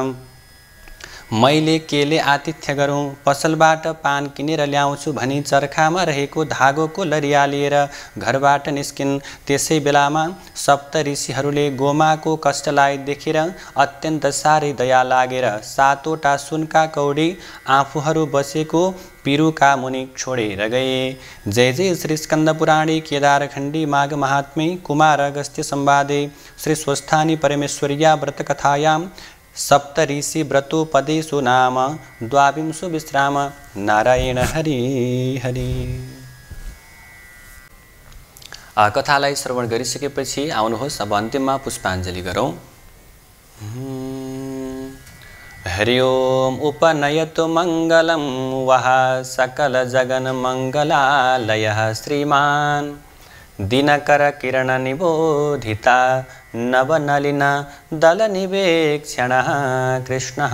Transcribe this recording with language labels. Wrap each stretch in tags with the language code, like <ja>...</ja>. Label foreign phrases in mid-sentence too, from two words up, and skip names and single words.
<ne>मैले केले आतिथ्य गरौँ, पसलबाट पान किनेर ल्याउँछु भनी चर्खामा रहेको धागोको लरिया लिएर घरबाट निस्किन्। त्यसै बेलामा सप्त ऋषिहरूले गोमाको कष्टलाई देखेर अत्यन्त साह्रै दया लागेर 7वटा सुनका कौडी आफूहरू बसेको पिरुका मुनि छोडेर गए।</ne> <sa>जय जय श्री स्कंद पुराणे केदारखण्डी माघ महात्म्ये कुमार अगस्त्य संवादे श्री स्वस्थानी परमेश्वर्या व्रत कथायां सप्त ऋषि व्रतोपदेशो नाम द्वाविंशो विश्राम। नारायण हरि हरि।</sa> <ne>कथालाई श्रवण गरिसकेपछि आउनुहोस् अब अन्तिममा पुष्पाञ्जली गरौँ।</ne> <sa>हरि ओम उपनयतु मङ्गलं वः सकल जगन मङ्गलालयः श्रीमान् दिनकर किरण निबोधिता नवनलिन दलनिवेक्षणः कृष्णः।</sa>